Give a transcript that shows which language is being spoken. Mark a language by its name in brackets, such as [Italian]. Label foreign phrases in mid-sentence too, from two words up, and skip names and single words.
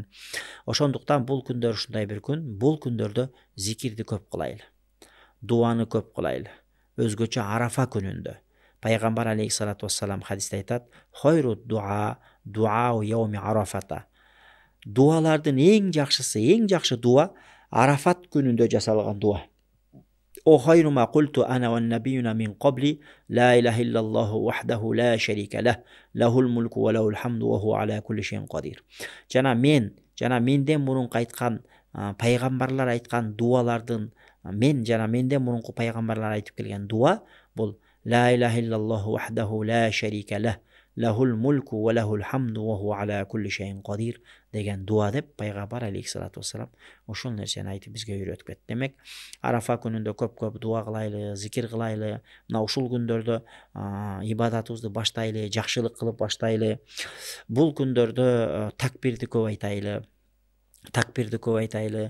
[Kyrgyz] Ошондуктан бул күндөр ушундай бир күн, бул күндөрдө зикирди көп кылайлы, дуаны көп кылайлы. Өзгөчө Арафа күнүндө Пайгамбар [Arabic] عليه الصلاة والسلام [Kyrgyz] хадисте айтат: [Arabic] "خير الدعاء يوم عرفة." [Kyrgyz] Дуалардын эң жакшысы, эң жакшы дуа Арафат күнүндө жасалган дуа. [Arabic] "وخير ما قلت أنا والنبيون من قبلي لا إله إلا الله وحده لا شريك له له الملك وله الحمد وهو على كل شيء قدير." [Kyrgyz] Жана менден мурунку айткан пайгамбарлар айткан дуалардын, менден мурунку пайгамбарлар айтып келген дуа бул [Arabic] لا إله إلا الله وحده لا شريك له له الملك وله الحمد وهو على كل شيء قدير [Kyrgyz] деген дуа деп Пайгамбар [Arabic] عليه الصلاة والسلام [Kyrgyz] ошол нерсени айтып бизге үйрөтүп кетти. Демек, Арафа күнүндө көп дуа кылайлы, зикир кылайлы. Мына ушул күндөрдө ибадатыбызды баштайлы, жакшылык кылып баштайлы. Бул күндөрдө такбирди көп айтайлы.